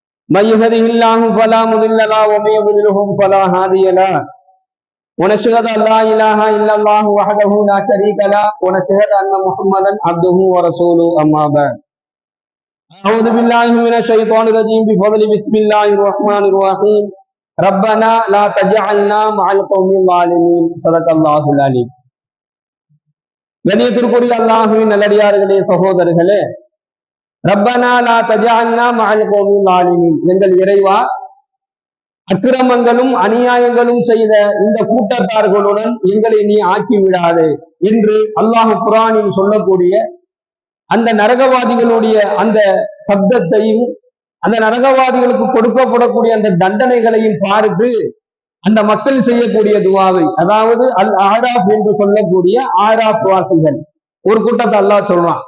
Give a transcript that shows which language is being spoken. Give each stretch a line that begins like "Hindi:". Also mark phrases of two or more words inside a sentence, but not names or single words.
Arabic: من يهده الله فلا مضل له ومن يضلله فلا هادي له ونشهد ان لا اله الا الله وحده لا شريك له ونشهد ان محمدا عبده ورسوله اما بعد اعوذ بالله من الشيطان الرجيم بفضل بسم الله الرحمن الرحيم ربنا لا تجعلنا مع القوم الظالمين صدق الله العليم.
Tamil: கண்ணியத்திற்குரிய அல்லாஹ்வின் நல்லடியார்களே, சகோதரர்களே,
Arabic: ربنا لا تجعلنا مع القوم الظالمين,
Tamil: எங்கள் இறைவா, அக்கிரமங்களும் அநியாயங்களும் செய்த இந்த கூட்டத்தார்களுடன் எங்களை நீ ஆக்கி விடாதே என்று அல்லாஹ் குர்ஆனில் சொல்லக்கூடிய அந்த நரகவாதிகளுடைய அந்த சப்தத்தையும் அந்த நரகவாதிகளுக்கு கொடுக்கப்படக்கூடிய அந்த தண்டனைகளையும் பார்த்து அந்த மக்கள் செய்யக்கூடிய துவாவை, அதாவது அல் ஆராஃப் என்று சொல்லக்கூடிய ஆராஃப் வாசிகள் ஒரு கூட்டத்தை அல்லாஹ் சொல்றான்.